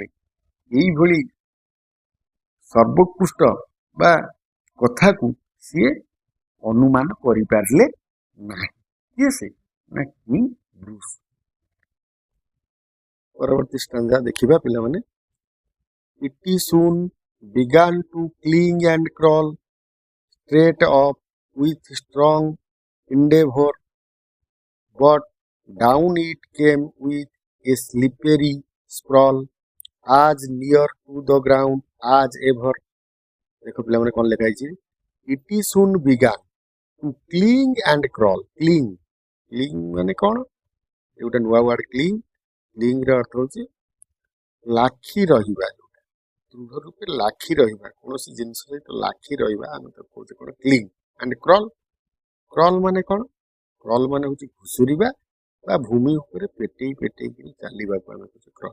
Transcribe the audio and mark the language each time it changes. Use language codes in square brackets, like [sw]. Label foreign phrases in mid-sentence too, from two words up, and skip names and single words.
[or] ଏଇଭଳି ସର୍ବୋତ୍କୃଷ୍ଟ ବା କଥାକୁ ସିଏ ଅନୁମାନ କରିପାରିଲେ ନାହିଁ। କିଏ ସେ? ନା କିଙ୍ଗ ବ୍ରୁସ୍। ପରବର୍ତ୍ତୀ ଷ୍ଟାଞ୍ଜା ଦେଖିବା ପିଲାମାନେ। [en] It soon began to cling and crawl straight up with strong endeavor, but down it came with a slippery sprawl, as near to the ground as ever। [or] देखो पिलाମାନେ କଣ ଲେଖା ହେଇଛି? [en] It soon began to cling and crawl। [or] cling, cling ମାନେ କଣ? ଏ ଗୋଟେ ନୂଆ ୱାର୍ଡ cling। cling ର ଅର୍ଥ ହଉଛି ଲାଖି ରହିବା, ଦୃଢ ରୂପେ ଲାଖି ରହିବା, କୌଣସି ଜିନିଷ ସହିତ ଲାଖି ରହିବା, ଆମେ ତାକୁ କହୁଛେ କଣ? କ୍ଲିଂ। [en] and crawl, [or] କ୍ରଲ ମାନେ କଣ? କ୍ରଲ ମାନେ ହଉଛି ଘୁଷୁରିବା ବା ଭୂମି ଉପରେ ପେଟେଇ ପେଟେଇକିରି ଚାଲିବାକୁ ଆମେ କହୁଛେ କ୍ରଲ।